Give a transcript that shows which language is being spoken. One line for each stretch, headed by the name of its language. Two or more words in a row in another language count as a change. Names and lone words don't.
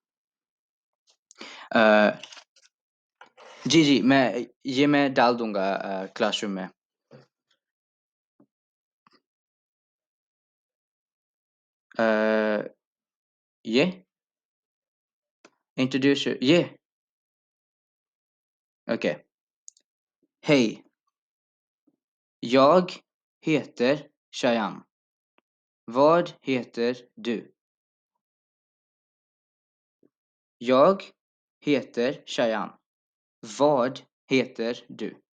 Hindi: अ, जी, मैं डाल दूँगा क्लासरूम में। अ, ये इंट्रोड्यूस ये ओके।
Swedish: Hej, jag heter Shayan. Vad heter du? Jag heter Shayan. Vad heter du?